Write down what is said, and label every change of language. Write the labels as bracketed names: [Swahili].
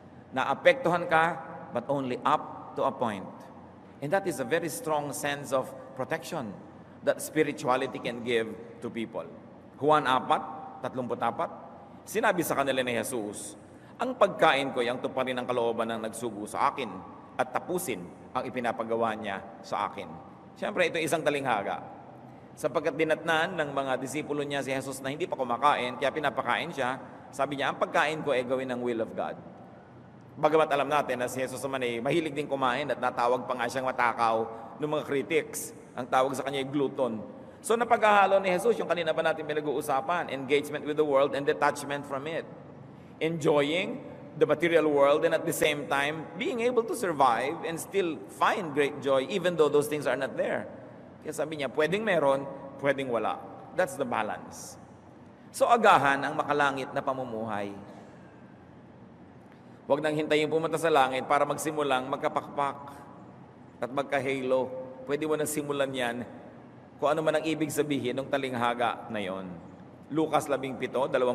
[Filipino] Naapektuhan ka [English] but only up to a point. And that is a very strong sense of protection that spirituality can give to people. [Filipino] Juan 4:34, sinabi sa kanila ni Jesus, ang pagkain ko ay ang tuparin ng kalooban ng nagsugo sa akin at tapusin ang ipinapagawa niya sa akin. Siyempre, ito isang talinghaga. Sapagkat dinatnan ng mga disipulo niya si Jesus na hindi pa kumakain, kaya pinapakain siya, sabi niya, ang pagkain ko ay gawin ng [English] will of God. [Filipino] Bagamat alam natin na si Jesus naman ay mahilig din kumain at natawag pa nga siyang matakaw ng mga critics. Ang tawag sa kanya ay glutton. So napaghahalo ni Jesus, yung kanina pa natin pinag-uusapan, [English] engagement with the world and detachment from it. Enjoying the material world and at the same time, being able to survive and still find great joy even though those things are not there. [Filipino] Kaya sabi niya, pwedeng meron, pwedeng wala. [English] That's the balance. [Filipino] So agahan ang makalangit na pamumuhay. Huwag nang hintayin pumunta sa langit para magsimulang magkapakpak at magka-halo. Pwede mo nang simulan yan kung ano man ang ibig sabihin ng talinghaga na yon. Lucas 17:21.